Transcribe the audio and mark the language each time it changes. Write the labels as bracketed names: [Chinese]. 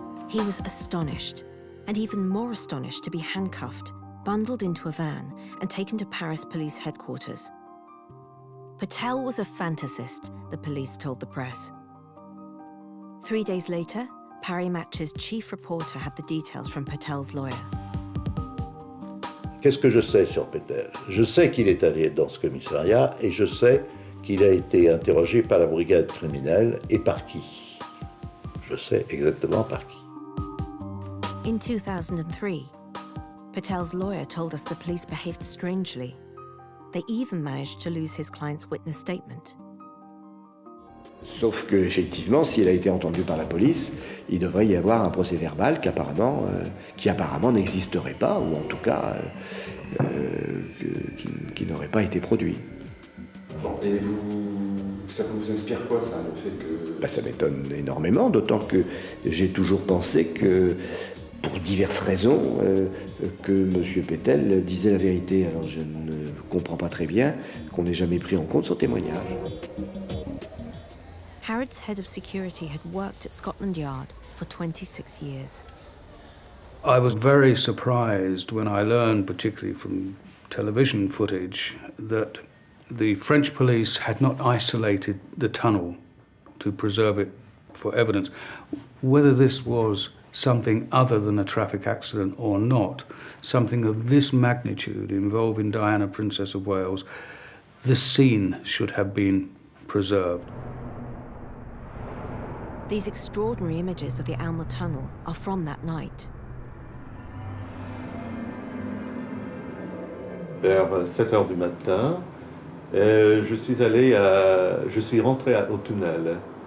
[English] He was astonished, and even more astonished to be handcuffed, bundled into a van, and taken to Paris police headquarters. Patel was a fantasist, the police told the press. 3 days later, Paris Match's chief reporter had the details from Patel's lawyer. [French] Qu'est-ce que je sais sur Patel? Je sais qu'il est allé dans ce commissariat et je sais qu'il a été interrogé par la brigade criminelle et par qui. Je sais exactement par qui. [English] In 2003, Patel's lawyer told us the police behaved strangely. They even managed to lose his client's witness statement. [French] Sauf que, effectivement, si elle a été entendue par la police, il devrait y avoir un procès-verbal qui apparemment n'existerait pas, ou en tout cas qui n'aurait pas été produit. Et ça vous inspire quoi, ça, le fait que... Ça m'étonne énormément, d'autant que j'ai toujours pensé que, pour diverses raisons, que M. Petel disait la vérité. Alors je ne comprends pas très bien qu'on n'ait jamais pris en compte son témoignage. [English] Harrod's head of security had worked at Scotland Yard for 26 years. I was very surprised when I learned, particularly from television footage, that the French police had not isolated the tunnel to preserve it for evidence. Whether this was something other than a traffic accident or not, something of this magnitude involving Diana, Princess of Wales, this scene should have been preserved. These extraordinary images of the Alma Tunnel are from that night. [French] Vers 7 heures du matin, je suis rentré au tunnel.